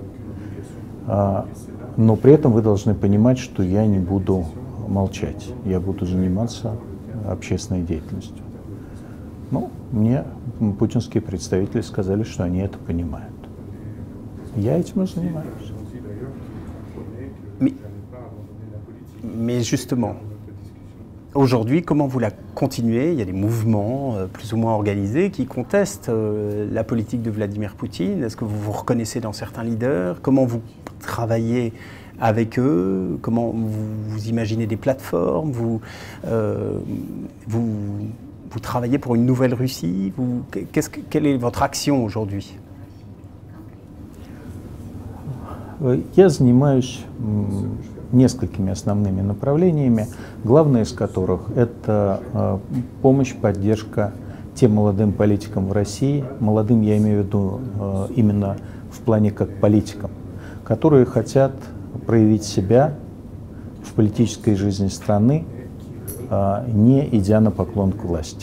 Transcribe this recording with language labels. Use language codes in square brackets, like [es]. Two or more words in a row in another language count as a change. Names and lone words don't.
[ru] Но при этом вы должны понимать, что я не буду молчать. Я буду заниматься общественной деятельностью. Ну, мне путинские представители сказали, что они это понимают. Я этим и занимаюсь. [fr] Mais justement, aujourd'hui, comment vous la continuez? Il y a des mouvements plus ou moins organisés qui contestent la politique de Vladimir Poutine. Est-ce que vous vous reconnaissez dans certains leaders? Comment vous travaillez avec eux? Comment vous imaginez des plateformes? Vous travaillez pour une nouvelle Russie? Quelle est votre action aujourd'hui? [ru] Я занимаюсь несколькими основными направлениями, главное из которых это помощь, поддержка тем молодым политикам в России, молодым я имею в виду именно в плане как политикам, которые хотят проявить себя в политической жизни страны, не идя на поклон к власти.